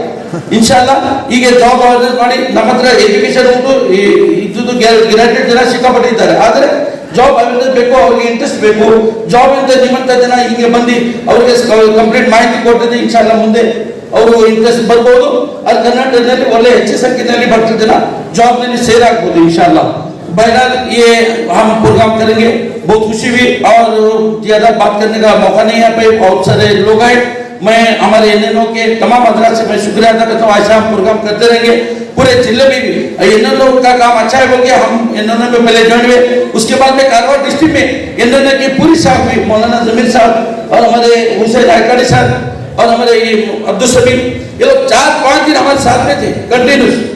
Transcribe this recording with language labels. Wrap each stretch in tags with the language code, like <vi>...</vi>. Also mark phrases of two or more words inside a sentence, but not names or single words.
<kn>ಇನ್ಶಾಲ್ಲಾ ಈಗ</kn> <en>job awareness</en> <kn>ಮಾಡಿ ನಮ್ಮ ಹತ್ರ ಎಜುಕೇಶನ್ ಉಂಟು, ಇದ್ದು ಗ್ರಾಜುಯೇಟ್ ಜನ ಸಿಕ್ಕಾಪಟ್ಟಿದ್ದಾರೆ, ಆದರೆ</kn> <en>job awareness</en> <kn>ಬೇಕು, ಅವ್ರಿಗೆ ಇಂಟ್ರೆಸ್ಟ್ ಬೇಕು। ಜಾಬ್ ಅಂತ ನಿಮ್ಮಂತ ಜನ ಹಿಂಗೆ ಬಂದು ಅವ್ರಿಗೆ ಕಂಪ್ಲೀಟ್ ಮಾಹಿತಿ ಕೊಟ್ಟಿದ್ರೆ ಇನ್ಶಾಲ್ಲಾ ಮುಂದೆ ಅವರು ಇಂಟ್ರೆಸ್ಟ್ ಬರ್ಬೋದು। ಅದು ಕರ್ನಾಟಕದಲ್ಲಿ ಒಳ್ಳೆ ಹೆಚ್ಚು ಸಂಖ್ಯೆಯಲ್ಲಿ ಬರ್ತಿದ್ದ ಜನ ಜಾಬ್ ನಲ್ಲಿ ಸೇರಾಗಬಹುದು इंशाल्लाह।</kn> <hi>बहरहाल ये हम प्रोग्राम करेंगे, बहुत खुशी हुई और ज्यादा बात करने का मौका नहीं है, बहुत सारे लोग आए। मैं हमारे एनएनओ के तमाम हजरात से मैं शुक्रिया अदा करता हूँ, ऐसा हम प्रोग्राम करते रहेंगे पूरे जिले में भी। एनएनओ का काम अच्छा है बोल के हम एनएनओ में पहले ज्वाइन हुए, उसके बाद में कारवार डिस्ट्रिक्ट में एनएनओ की पूरी साहब हुई, मौलाना जमीर साहब और हमारे हुसैन आयकाड़ी साहब और हमारे अब्दुल सबीर, ये लोग 4-5 दिन हमारे साथ में थे कंटिन्यूस।</hi>